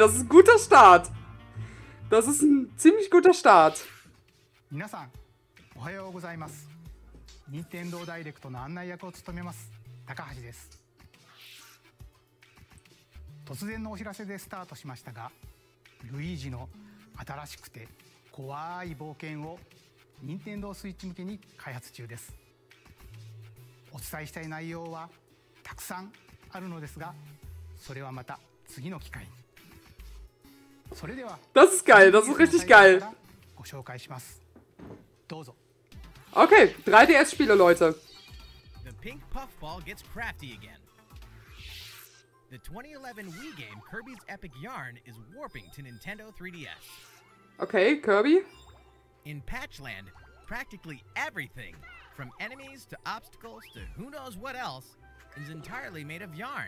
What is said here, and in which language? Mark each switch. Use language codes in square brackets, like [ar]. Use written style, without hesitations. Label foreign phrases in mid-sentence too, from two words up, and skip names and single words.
[de] Das ist ein guter Start. Das ist ein ziemlich guter Start. [ja] 皆さん、おはようございます。任天堂ダイレクトの案内役を務めます高橋です。突然のお知らせでスタートしましたが、ルイージの新しくて怖い冒険を任天堂スイッチ向けに開発中です。お伝えしたい内容はたくさんあるのですが、それはまた次の機会に。それでは、 [de] Das ist geil, das ist richtig geil. [ja] ご紹介します。どうぞ。 [de] Okay, 3DS-Spiele, Leute. [en] The pink puffball gets crafty again. The 2011 Wii game Kirby's Epic Yarn is warping to Nintendo 3DS. Okay, Kirby. In Patchland, practically everything, from enemies to obstacles to who knows what else, is entirely made of yarn.